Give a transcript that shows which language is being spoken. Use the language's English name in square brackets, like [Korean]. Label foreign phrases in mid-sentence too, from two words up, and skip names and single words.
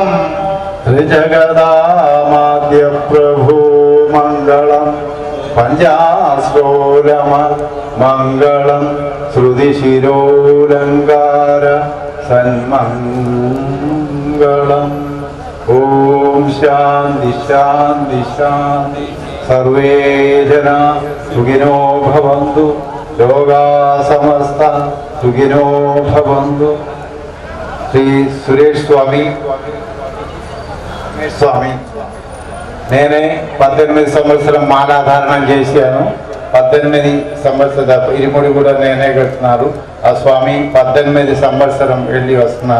[Sanskrit] ത്രിജഗദാമാദ്യ പ്രഭു മംഗളം പഞ്ചാശ്രോരമ മംഗളം ശ്രുതിശിരോലങ്കാര സന്മംഗളം ഓം ശാന്തി ശാന്തി ശാന്തി സർവേ ജനാ സുഖിനോ ഭവന്തു ലോകാ സമസ്ത సుఖినో భవంతు. [Telugu] శ్రీ సురేష్ స్వామి నేనే 18 సంవత్సరం మాలాధారణం చేశాను. 18 సంవత్సర ఇరుముడి కూడా నేనే కడుతున్నారు. ఆ స్వామి 18 సంవత్సరం వెళ్ళి వస్తున్నారు.